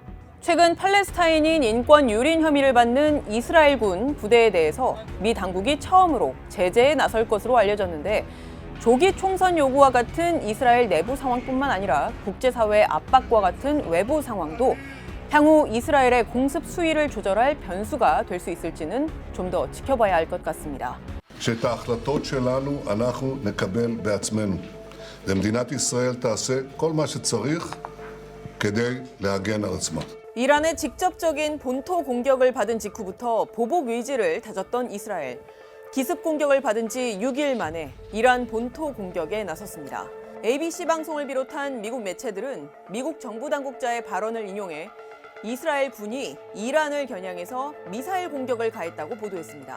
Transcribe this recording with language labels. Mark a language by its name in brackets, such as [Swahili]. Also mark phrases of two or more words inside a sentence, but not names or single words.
[Korean] 최근 팔레스타인인 인권 유린 혐의를 받는 이스라엘군 부대에 대해서 미 당국이 처음으로 제재에 나설 것으로 알려졌는데 조기 총선 요구와 같은 이스라엘 내부 상황뿐만 아니라 국제사회의 압박과 같은 외부 상황도 향후 이스라엘의 공습 수위를 조절할 변수가 될 수 있을지는 좀 더 지켜봐야 할 것 같습니다. [Hebrew] שאת ההחלטות שלנו אנחנו נקבל בעצמנו. ומדינת ישראל תעשה כל מה שצריך כדי להגן על עצמה. [Korean] 이란의 직접적인 본토 공격을 받은 직후부터 보복 의지를 다졌던 이스라엘. 기습 공격을 받은 지 6일 만에 이란 본토 공격에 나섰습니다. ABC 방송을 비롯한 미국 매체들은 미국 정부 당국자의 발언을 인용해 이스라엘 군이 이란을 겨냥해서 미사일 공격을 가했다고 보도했습니다.